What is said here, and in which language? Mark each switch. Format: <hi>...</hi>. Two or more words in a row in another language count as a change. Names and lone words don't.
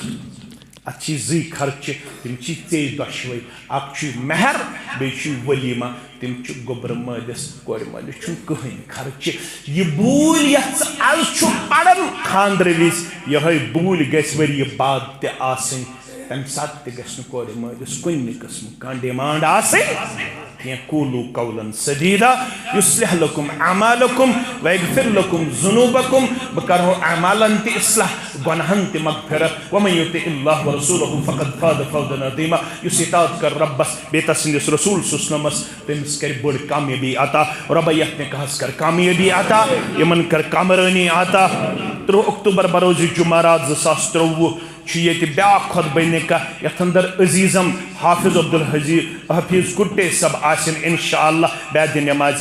<ks>اَتھ چھی 2 خرچہِ تِم چھی ژےٚ دۄشوَے اَکھ چھُے مہر بیٚیہِ چھُے ؤلیٖما تِم چھِ گوٚبرٕ مٲلِس کورِ مٲلِس چھُنہٕ کٕہٕنۍ خرچہِ یہِ بوٗلۍ یَتھ ژٕ آز چھُکھ پَران خانٛدرٕ وِزِ یِہوٚے بوٗلۍ گژھِ ؤرِیہِ بعد تہِ آسٕنۍ تَمہِ ساتہٕ تہِ گژھِ نہٕ کورِ مٲلِس کُنہِ قٕسمُک کانٛہہ ڈِمانٛڈ آسٕنۍ کینٛہہ</ks> <ar>کوٗلوٗ قولن سدیٖدا یُصلح لکم اعمالکم ویغفر لکم ذنوٗبکم</ar> <ks>بہٕ کرہو اعمالن تہِ اصلاح گۄنہن تہِ مغفرت</ks> <ar>ومن یُطع اللہ ورسوٗلہ فقد فاز فوزا عظیٖما</ar> <ks>یُس اطاعت کر رۄبس بیٚیہِ تسٕنٛدِس رسوٗل سُسنمس تٔمِس کرِ بٔڑ کامیٲبی عطا رۄبا یتھ نِکاحس کر کامیٲبی عطا یِمن کر کامرٲنی عطا 3 اکتوبر بروزِ جُمعرات 2023 چھُ ییٚتہِ بیٛاکھ خۄطبہٕ نِکاح یتھ اندر عزیٖزم حافظ عبدالحفیٖظ کُٹے صٲب آسن انشاءاللہ بعدِ نٮ۪مازِ</ks>